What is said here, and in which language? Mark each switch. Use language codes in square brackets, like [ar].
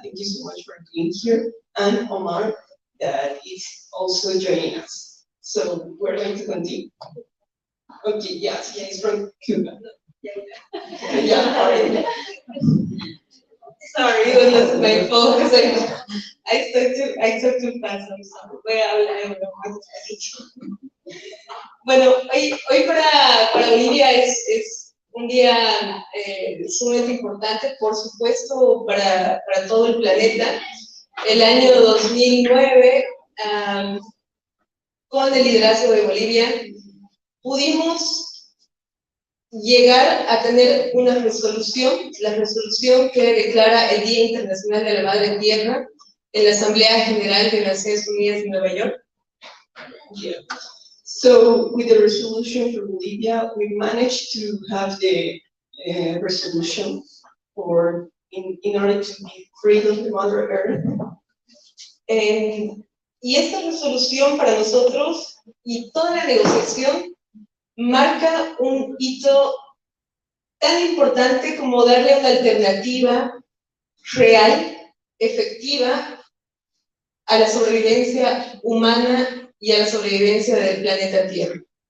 [en] Thank you so much for being here. And Omar, that is also joining us. So we're going to continue. Okay, yes, he's from Cuba. Yeah. Sorry, it was my fault because I talked too fast. I'm sorry. [es] Voy a hablar más despacito. Bueno, hoy para Bolivia es un día sumamente importante, por supuesto, para todo el planeta. El año 2009, con el liderazgo de Bolivia, pudimos llegar a tener una resolución, la resolución que declara el Día Internacional de la Madre Tierra en la Asamblea General de Naciones Unidas en Nueva York. [en] Yeah. So with the resolution for Bolivia, we managed to have the resolution in order to be free of the Mother Earth. [es] Y esta resolución para nosotros y toda la negociación marca un hito tan importante como darle una alternativa real, efectiva, a la sobrevivencia humana y a la sobrevivencia del planeta Tierra.